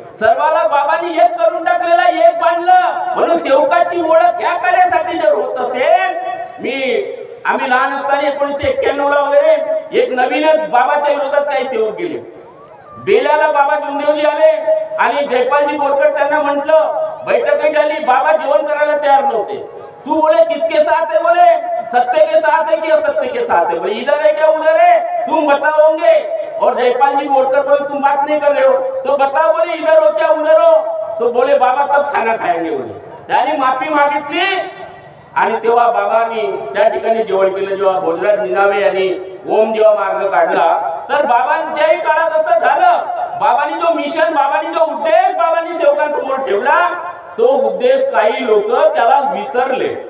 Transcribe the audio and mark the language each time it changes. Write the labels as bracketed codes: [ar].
[mr] सर्वाला बाबांनी एक करून टाकलेला, एक बांधलं. म्हणून सेवकाची ओळख ह्या कार्यासाठी जर होत असेल आम्ही लहान असताना 1991 ला वगैरे एक नवीनच बाबाच्या विरोधात काही सेवक गेले. बेल्याला बाबा जुंदेवजी आले आणि जयपालजी बोरकर त्यांना म्हटलं, बैठक झाली, बाबा जेवण करायला तयार नव्हते. [hi] तू बोले किसके साथ है? बोले सत्य के साथ है कि असत्य के साथ है? बोले इधर है क्या उधर है, तुम बताओगे. और जयपाल जी बोलकर बोले तुम बात नहीं कर रहे हो तो बताओ. बोले इधर हो क्या उधर हो? तो बोले बाबा तब खाना खाएंगे. [mr] बोले त्यांनी माफी मागितली आणि तेव्हा बाबांनी त्या ठिकाणी जेवण केलं. जेव्हा भोजराज निनावे यांनी ओम जेव्हा मार्ग काढला तर बाबांच्याही काळात असं झालं. बाबांनी जो मिशन, बाबांनी जो उद्देश बाबांनी सेवकांसमोर ठेवला तो उद्देश काही लोक त्याला विसरले.